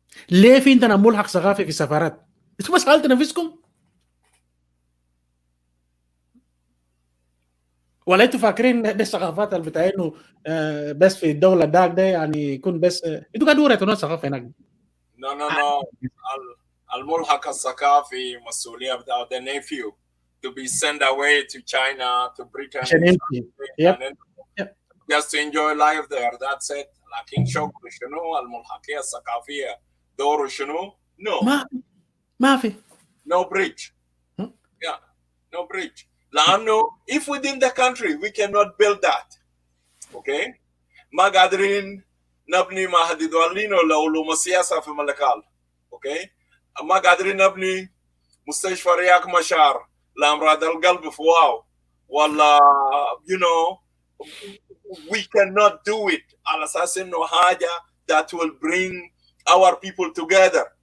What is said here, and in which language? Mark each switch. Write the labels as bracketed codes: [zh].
[ar] ليه في عندنا ملحق ثقافي في السفارات؟ انتوا بس سالتوا نفسكم؟ ولا انتوا فاكرين دي الثقافات اللي بتاعينه بس في الدوله داك ده يعني يكون بس انتوا قاعدين وريتونا ثقافه هناك؟ [en] No. [ar] الملحق الثقافي مسؤوليه بتاع [en] the nephew to be sent away to China to Britain [ar] عشان يمشي [en] just to enjoy life there. That's it. [ar] لكن شغل شنو الملحقيه الثقافيه دوره شنو؟ No. ما في. [en] No bridge. Yeah. No bridge. [ar] لأنه [en] if within the country we cannot build that. Okay. [ar] ما قادرين نبني معهد دولين ولا علوم السياسة في ملكال. [en] Okay. [ar] ما قادرين نبني مستشفى رياض مشار لأمراض القلب في واو ولا [en] you know we cannot do it [ar] على أساس إنه حاجة [en] that will bring our people together.